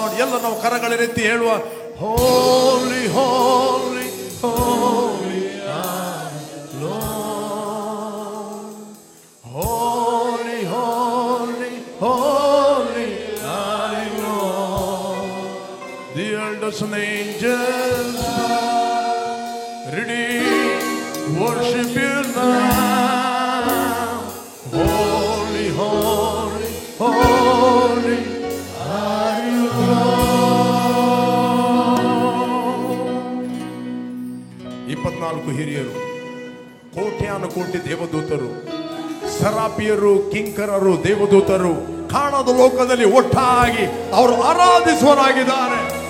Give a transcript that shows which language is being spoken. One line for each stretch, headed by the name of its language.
Kannada: ಎಲ್ಲ ನಾವು ಕರಗಳೆತ್ತಿ ಹೇಳುವ
English: Holy holy holy are you, Lord. Holy, holy, holy are you, Lord. The elders and angels bow, redeem, worship you now. Holy, holy, holy are you, Lord.
Kannada: 24 ಹಿರಿಯರು, ಕೋಟ್ಯಾನು ಕೋಟಿ ದೇವದೂತರು, ಸರಾಪಿಯರು, ಕಿಂಕರರು, ದೇವದೂತರು ಕಾಣದ ಲೋಕದಲ್ಲಿ ಒಟ್ಟಾಗಿ ಅವರು ಆರಾಧಿಸುವರಾಗಿದ್ದಾರೆ.